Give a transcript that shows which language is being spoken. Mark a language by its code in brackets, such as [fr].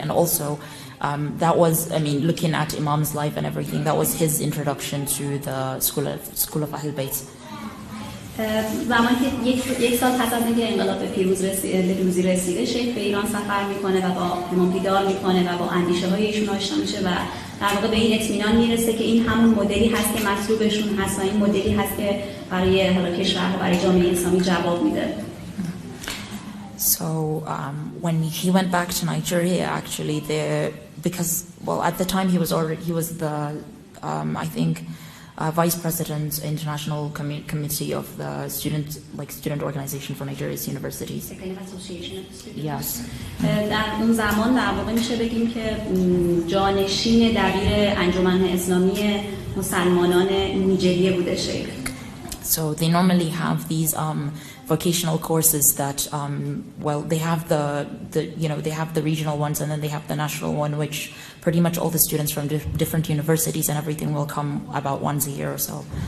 [en] And also that was, I mean, looking at Imam's life and everything, that was his introduction to the school of Ahl Bayt. [fa] زمانی که یک سال پس از اینکه انقلاب به پیروزی رسیده، شیخ به ایران سفر میکنه و با امام دیدار میکنه و با اندیشه های ایشون آشنا میشه و در واقع به این اطمینان میرسه که این همون مدلی هست که مطلوبشون هست و این مدلی هست که برای حالا کشور و برای جامعه اسلامی جواب میده. [en] So when he went back to Nigeria, actually, because at the time he was the I think vice president international committee of the student organization for Nigeria's universities. Yes. [fa] در اون زمان در واقع میشه بگیم که جانشین دبیر انجمن اسلامی مسلمانان نیجریه بوده شیخ. [en] So they normally have these vocational courses that they have they have the regional ones and then they have the national one, which pretty much all the students from different universities and everything will come about once a year or so.